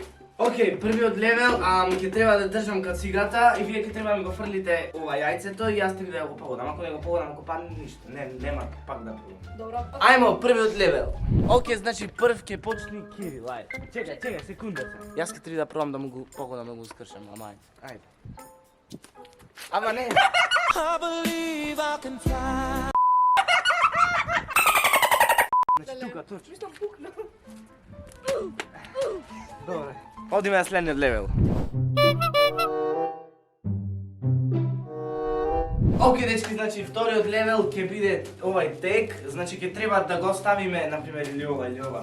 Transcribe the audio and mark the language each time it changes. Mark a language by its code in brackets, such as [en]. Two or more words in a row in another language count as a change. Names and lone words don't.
[mk] Океј, првиот левел, ќе треба да држам кацигата и вие ќе треба да ми го фрлите ова јајцето и јас треба да го погодам. Ако не го погодам, ако падне ништо, нема пак да пробам. Добро. Ајмо, првиот левел. Океј, значи прв ќе почне Кирил, ајде. Чекај, секундата. Јас ќе треба да пробам да му го погодам, да му го скршам, ама ајде. Ама не. [en] I believe I can fly. [mk] Значи тука, точно. Мислам пукна. Добре. Одиме на следниот левел. Океј, дечки, значи вториот левел ќе биде овај тек, значи ќе треба да го ставиме, например, или ова.